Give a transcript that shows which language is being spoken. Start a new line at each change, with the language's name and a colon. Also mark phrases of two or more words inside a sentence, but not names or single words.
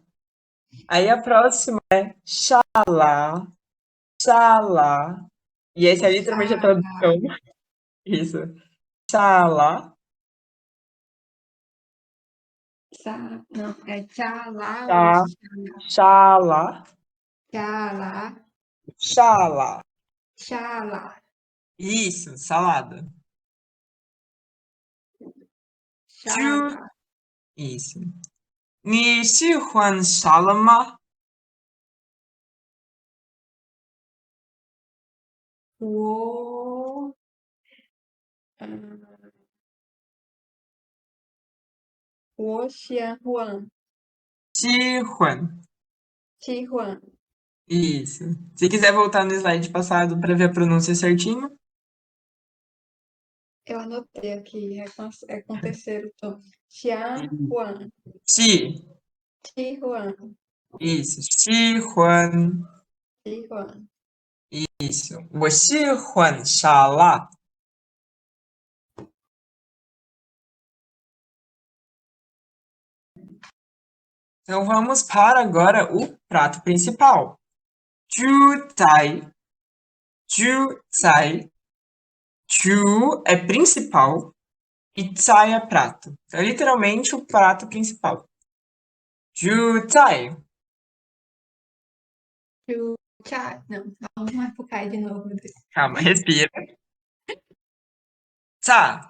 Portuguese: Aí a próxima é xalá, xalá. E esse é literalmente a Cai. tradução. Isso. Xalá. Não, é tchalá ou Tá. Xalá. tchalá, Xalá. tchalá, Isso, salada. Tchu. tchalá. Isso.
Chinese: 你喜欢沙拉吗？我嗯，我喜欢。喜欢。
Portuguese: Isso. Se quiser voltar no slide passado para ver a pronúncia certinho. Eu anotei aqui, é com terceiro tom. Xiahuan, Xi. Xihuan, Isso. Xihuan. Xihuan. Isso.
Chinese: 我喜欢沙拉.
Portuguese: Então vamos para agora o prato principal.
Chinese: Ju Zai. Ju Zai.
Portuguese: Ju é principal e Zai é prato. É literalmente o prato principal.
Chinese: Ju Zai.
Portuguese: Não, vamos mais focar de novo. Calma, respira. Tsa.